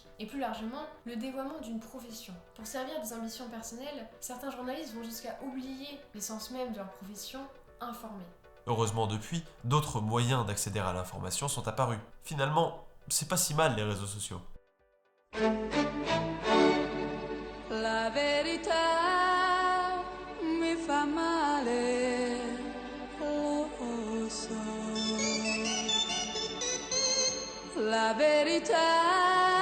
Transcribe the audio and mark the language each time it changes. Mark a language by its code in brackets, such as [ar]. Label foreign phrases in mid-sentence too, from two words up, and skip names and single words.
[fr] Et plus largement, le dévoiement d'une profession. Pour servir des ambitions personnelles, certains journalistes vont jusqu'à oublier l'essence même de leur profession, informer. Heureusement depuis, d'autres moyens d'accéder à l'information sont apparus. Finalement, c'est pas si mal les réseaux sociaux. [it] La verità mi fa male, lo so. La verità